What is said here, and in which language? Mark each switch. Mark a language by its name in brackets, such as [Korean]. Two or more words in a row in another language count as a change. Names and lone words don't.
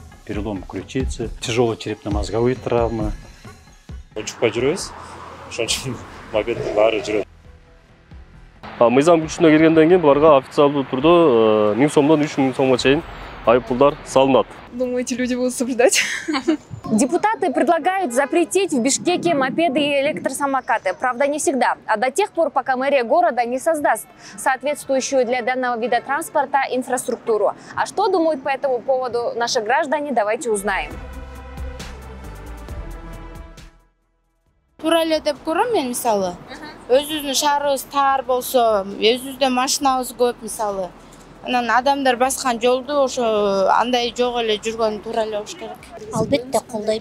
[Russian] перелом ключицы, тяжелые черепно-мозговые травмы. [Kyrgyz] Учукпай жүрөбүз. Ошон үчүн мопеддин баары жүрөт. Мыйзам күчүнө киргенден кийин буларга официалдуу түрдө 1000 сомдон 3000 сомго чейин айыппулдар салынат. [Russian] Думаю, эти люди будут соблюдать. Депутаты предлагают запретить в Бишкеке мопеды и электросамокаты. Правда, не всегда, а до тех пор, пока мэрия города не создаст соответствующую для данного вида транспорта инфраструктуру. А что думают по этому поводу наши граждане, давайте узнаем. [Kyrgyz] Тура эле деп көрөм мен мисалы. Өзүбүздүн шаарыбыз тар болсо, өзүбүздө машинабыз көп мисалы. Анан адамдар баскан жолду ошо андай жок эле жүргөн туура эле болуш керек. Албетте колдойм.